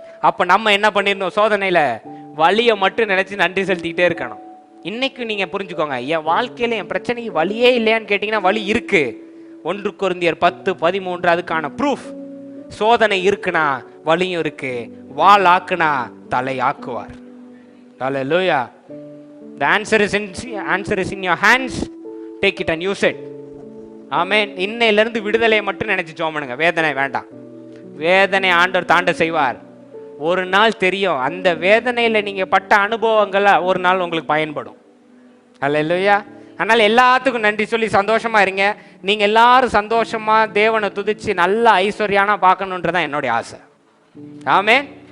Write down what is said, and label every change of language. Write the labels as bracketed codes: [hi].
[ta] அப்ப நம்ம என்ன பண்ணிருந்தோம்? சோதனையில வழியை மட்டும் நினைச்சு நன்றி செலுத்திக்கிட்டே இருக்கணும். இன்னைக்கு நீங்க புரிஞ்சுக்கோங்க, என் வாழ்க்கையில என் பிரச்சனைக்கு வழியே இல்லையான்னு கேட்டீங்கன்னா வழி இருக்கு. 1 கொரிந்தியர் 10:13 அதுக்கான ப்ரூஃப். சோதனை இருக்குனா வழியும் இருக்கு, வாள் ஆக்குனா தலை ஆக்குவார். ஹல்லேலூயா. [en] The answer is in your hands. Take it and use it. [ta] ஆமென். இன்னையிலிருந்து விடுதலையை மட்டும் நினைச்சு ஜெபம் பண்ணுங்க. வேதனை வேண்டாம். வேதனை ஆண்டவர் தாண்ட செய்வார். ஒரு நாள் தெரியும், அந்த வேதனையில் நீங்கள் பட்ட அனுபவங்களை ஒரு நாள் உங்களுக்கு பயன்படும். ஹல்லேலூயா. அதனால் எல்லாத்துக்கும் நன்றி சொல்லி சந்தோஷமாக இருங்க. நீங்கள் எல்லாரும் சந்தோஷமாக தேவனை துதிச்சு நல்ல ஐஸ்வர்யானா பார்க்கணுன்றதான் என்னுடைய ஆசை. ஆமென்.